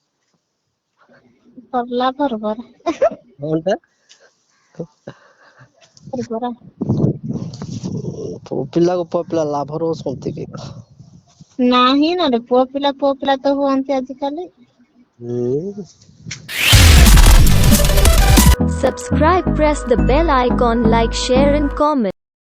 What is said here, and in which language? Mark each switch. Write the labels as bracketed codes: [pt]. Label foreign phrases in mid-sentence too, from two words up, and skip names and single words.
[or] ସରିଲା ପରା। କଣଟା? ପୁଅ ପିଲାକୁ ପୁଅ ପିଲା ଲାଭ ରହୁଛନ୍ତି କି? ନାହିଁ ନରେ ପୁଅ ପିଲା ତ ହୁଅନ୍ତି ଆଜିକାଲି। ହୁଁ। [en] Subscribe, press the bell icon, like, share and comment.